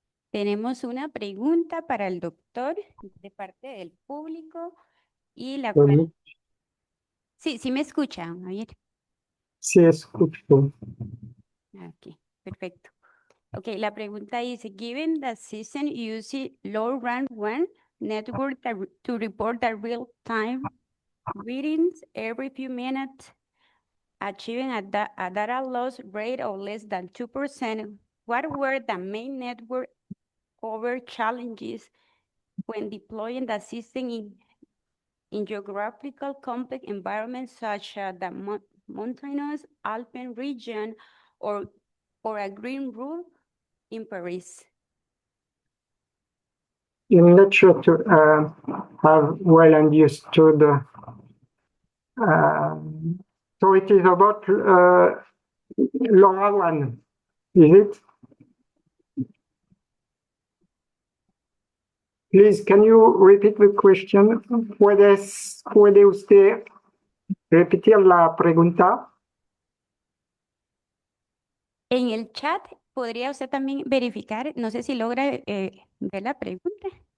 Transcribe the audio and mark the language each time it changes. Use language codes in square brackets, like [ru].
[es] Tenemos una pregunta para el doctor de parte del público y la cual... Sí, sí me escuchan, Javier. Sí, escucho. Ok, perfecto. Ok, la pregunta dice, [en] given the system uses low run one network to report the real-time readings every few minutes, achieving a data loss rate of less than 2%, what were the main network over challenges when deploying the system in geographical complex environments such as the mountainous Alpine region or a green roof in Paris? I'm not sure to have well understood. So it is about LoRaWAN, is it? Please, can you repeat the question? [es] ¿Puede usted repetir la pregunta? En el chat, ¿podría usted también verificar? No sé si logra ver la pregunta.